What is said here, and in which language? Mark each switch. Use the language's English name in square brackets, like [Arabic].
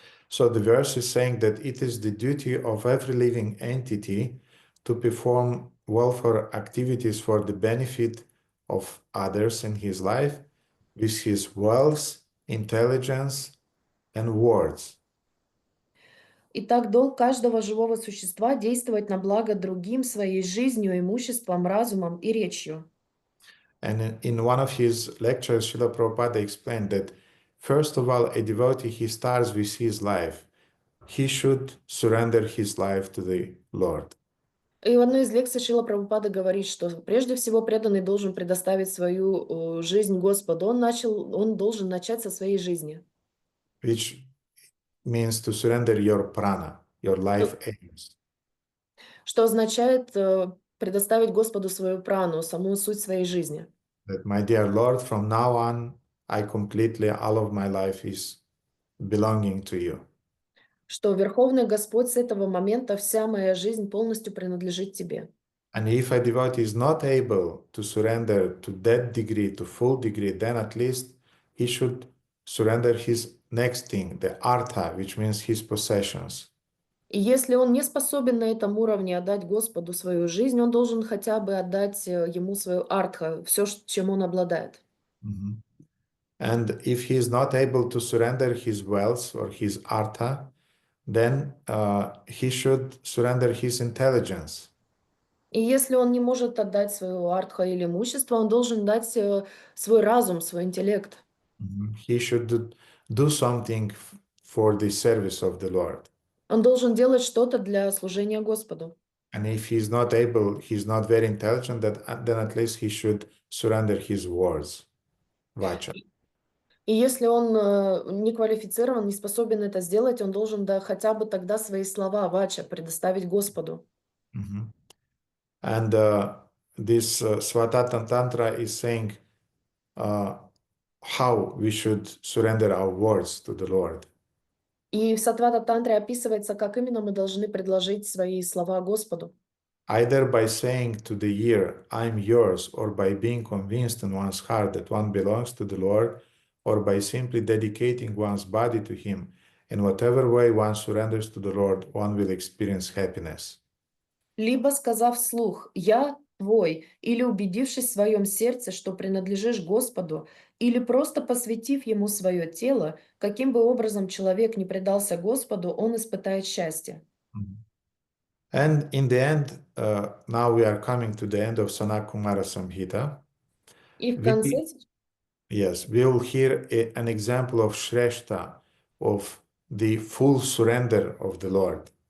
[English] So the verse is saying that it is the duty of every living entity to perform welfare activities for the benefit of others in his life with his wealth, intelligence, and words. [Russian] Итак, долг каждого живого существа действовать на благо другим своей жизнью, имуществом, разумом и речью. [English] And in one of his lectures, Srila Prabhupada explained that first of all, a devotee, he starts with his life. He should surrender his life to the Lord. [Russian] И в одной из лекций Шрила Прабхупада говорит, что прежде всего преданный должен предоставить свою жизнь Господу. Он должен начать со своей жизни. [English] Which means to surrender your prana, your life aims. [Russian] Что означает предоставить Господу свою прану, саму суть своей жизни. [English] That, my dear Lord, from now on, I completely, all of my life is belonging to you. [Russian] Что Верховный Господь, с этого момента вся моя жизнь полностью принадлежит Тебе. [English] And if a devotee is not able to surrender to that degree, to full degree, then at least he should surrender his next thing, the artha, which means his possessions. [Russian] И если он не способен на этом уровне отдать Господу свою жизнь, он должен хотя бы отдать ему свою артха, все, чем он обладает. [English] And if he is not able to surrender his wealth or his artha, then he should surrender his intelligence. [Russian] И если он не может отдать свою артха или имущество, он должен дать свой разум, свой интеллект. [English] He should do something for the service of the Lord. [Russian] Он должен делать что-то для служения Господу. [English] And if he's not able, he's not very intelligent, then at least he should surrender his words, vacha. [Russian] И если он не квалифицирован, не способен это сделать, он должен хотя бы тогда свои слова, вача, предоставить Господу. [English] And this Svatata Tantra is saying how we should surrender our words to the Lord. [Russian] И в Сатвата Тантре описывается, как именно мы должны предложить свои слова Господу. [English] Either by saying to the ear, I'm yours, or by being convinced in one's heart that one belongs to the Lord, or by simply dedicating one's body to Him. In whatever way one surrenders to the Lord, one will experience happiness. [Russian] Либо сказав вслух «Я твой», или убедившись в своем сердце, что принадлежишь Господу, или просто посвятив Ему свое тело, каким бы образом человек не предался Господу, он испытает счастье. [English] And in the end, now we are coming to the end of Sanakumara Samhita. [Russian] И в конце... [English] Yes, we will hear an example of Shrestha, of the full surrender of the Lord.